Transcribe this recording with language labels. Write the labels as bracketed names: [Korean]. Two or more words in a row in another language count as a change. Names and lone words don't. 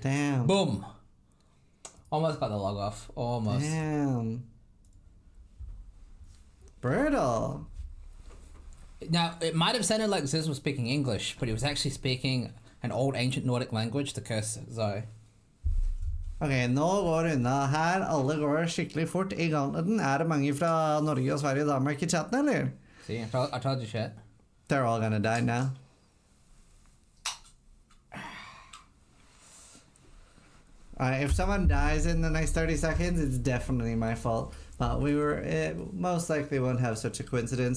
[English] Damn. Boom. Almost got the log off. Almost. Damn. Brutal. Now, it might have sounded like Ziz was speaking English, but he was actually speaking an old ancient Nordic language to curse Zoe. [Norwegian] Ok, nå går det unna her. Alle går skikkelig fort i Gauntleten. Er det mange fra Norge og Sverige og Danmark i chatten, eller? [English] See, I told you shit. They're all gonna die now. If someone dies in the next 30 seconds, it's definitely my fault. But most likely won't have such a coincidence.